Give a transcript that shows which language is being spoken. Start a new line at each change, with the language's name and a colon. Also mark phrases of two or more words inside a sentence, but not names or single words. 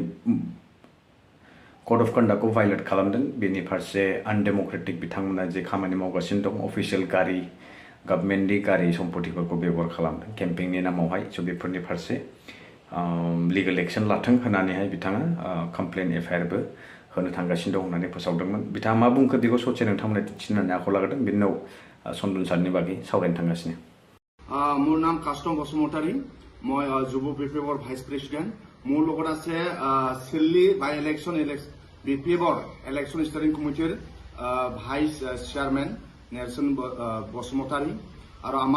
English: code of conduct
Bodo: भायलेट खालामदों बेनि फारसे आनडेम'क्रेटिक बिथांमोना जे खामानि मावगासिनो दं अफिसियेल गारि गभर्नमेन्टनि गारि सम्पतिफोरखौ बेबहार खालामदों केम्पेइननि नामावहाय स' बेफोरनि फारसे
English: legal action
Bodo: लाथों होननानैहाय बिथाङा
English: complain FIR
Bodo: होनो थांगासिनो दं होननानै फोसावदोंमोन बिथाङा मा बुंखो बेखौ ससे नोंथांमोना दिन्थिनानै आखायाव लागोदों बेनि उनाव चन्दन सारनि बागै सावरायनो थांगासिनो
Assamese: মোৰ নাম কাষ্টম বসুমতাৰী মই যুৱ বিপ্লৱৰ
English: vice president
Assamese: মোৰ লগত আছে চিল্লি বাই ইলেকশ্যন বিপ্লৱৰ
English: election steering committee vice chairman
Assamese: নেলছন বসুমতাৰী আৰু